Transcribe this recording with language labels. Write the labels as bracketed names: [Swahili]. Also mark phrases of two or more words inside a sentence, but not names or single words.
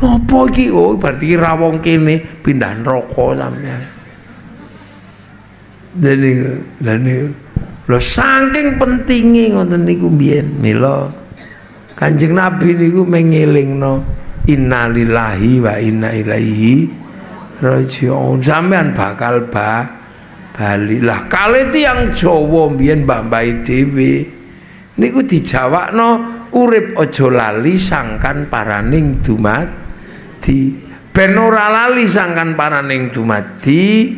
[Javanese] Apa iki? Oh, berarti ra wong kene pindah neraka sampean. Dene lho saking pentinge ngoten niku mbiyen mila Kanjeng Nabi niku mengelingno [Arabic] إنا لله وإنا إليه راجعون. [Javanese] Sampean bakal bali lah kali tiyang Jawa mbiyen mbah-mbah dhewe niku dijawabno urip aja lali sangkan paraning dumadi. Ben ora lali sangkan paraning dumadi.